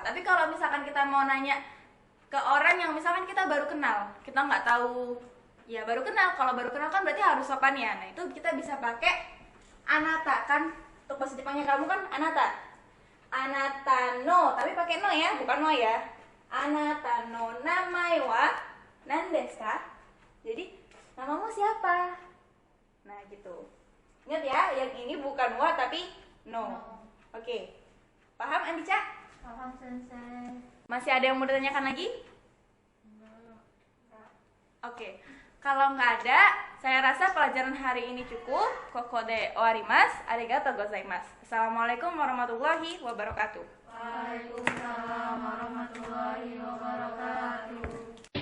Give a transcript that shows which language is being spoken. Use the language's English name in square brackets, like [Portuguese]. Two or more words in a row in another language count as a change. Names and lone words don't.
[Indonesian] Tapi kalau misalkan kita mau nanya ke orang yang misalkan kita baru kenal, kita nggak tahu, ya baru kenal. Kalau baru kenal kan berarti harus sopan ya. Nah, itu kita bisa pakai anata kan. Untuk bahasa Jepangnya kamu kan anata. [Japanese] あなたの, [Indonesian] tapi pakai no ya, bukan no ya. [Japanese] あなたの名前は何ですか? [Indonesian] Jadi, namamu siapa? Nah, gitu. Ingat ya, yang ini bukan wa tapi no. Oke. Paham Andica? Paham Sensei. Masih ada yang mau ditanyakan lagi? Oke. Kalau nggak ada, saya rasa pelajaran hari ini cukup. [Japanese] ここで終わります. ありがとうございます. [Arabic] السلام عليكم ورحمة الله وبركاته. وعليكم السلام ورحمة الله وبركاته.